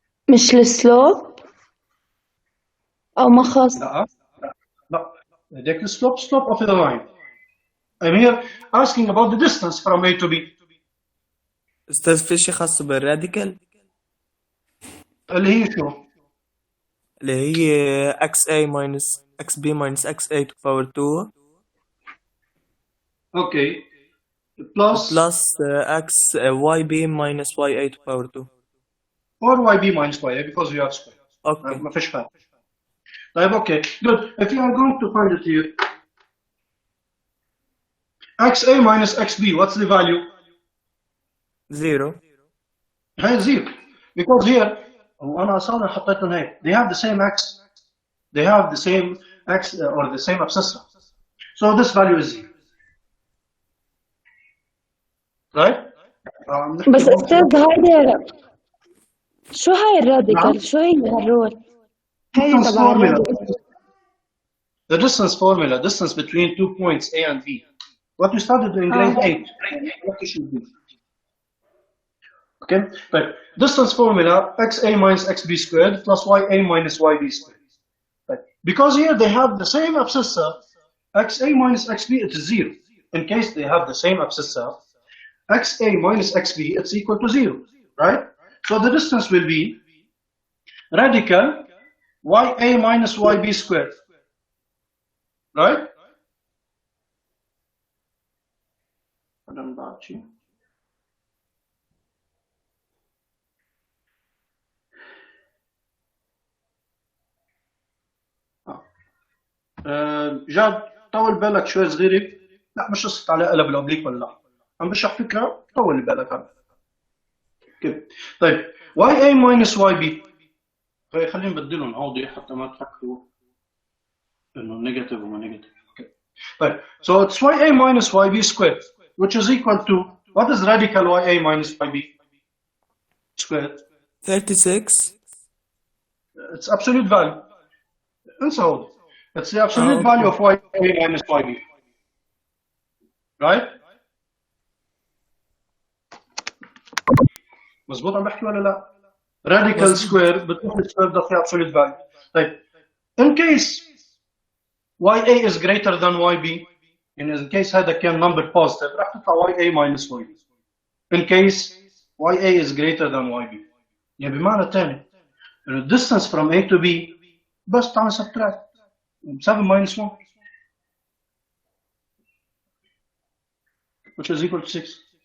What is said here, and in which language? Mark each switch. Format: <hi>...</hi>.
<ar>مش السلوب أو مخص. لا.</ar> <en>Take the slope of the line. I'm here asking about the distance from A to B.</en> <ar>استاذ في شيء خاص بالراديكال اللي هي شو؟ اللي هي</ar> <en>XA minus XB minus XA to power 2 Okay. Plus X YB minus YA to power 2 or YB minus YA because we have square. Okay.</en> <ar>ما فيش فرق. طيب</ar> <en>okay, good. If you are going to find it here, XA minus XB, what's the value? 0</en> <ar>هي 0.</ar> <en>Because here,</en> <ar>وأنا أصلا حطيتهم هيك.</ar> <en>They have the same X. They have the same X or the same abscissa. So this value is 0. Right?</en> <ar>بس أستاذ هيدا شو هاي الراديكال؟ شو هي هالرول؟ هاي تبع</ar> <en>The distance formula, distance between 2 points A and B. What we studied in grade 8. What it should be. Okay? But distance formula, XA minus XB squared plus YA minus YB squared. Right? Because here they have the same abscissa, XA minus XB, it is 0. In case they have the same abscissa, XA minus XB, it's equal to 0. Right? So the distance will be radical YA minus YB squared. right?</en> <ar>هذا من بعد شيء. جاد طول بالك شوي صغيرة. لا مش قصة على قلب الأوبليك ولا لا، عم بشرح فكرة، طول بالك هذا. كده. طيب</ar> <en>YA minus YB.</en> <ar>خلينا نبدلهم هودي حتى ما تفكروا إنه نيجاتيف وما نيجاتيف.</ar> <en>Okay.</en> <ar>طيب</ar> <en>so it's YA minus YB squared which is equal to what is radical YA minus YB squared? 36. It's absolute value.</en> <ar>انسى هودي.</ar> <en>It's the absolute value of YA minus YB. Right?</en> <ar>مظبوط عم بحكي ولا لا؟</ar> <en>radical square</en> <ar>بتروح السكوير ده فيه</ar> <en>absolute value.</en> <ar>طيب</ar> <en>in case YA is greater than YB</en> <ar>يعني</ar> <en>in case</en> <ar>هذا كان</ar> <en>number positive</en> <ar>راح تطلع</ar> <en>YA minus YB. in case YA is greater than YB</en> <ar>يعني بمعنى ثاني إنه</ar> <en>distance from A to B</en> <ar>بس تعمل</ar> <en>subtract 7 minus 1 which is equal to 6.</en>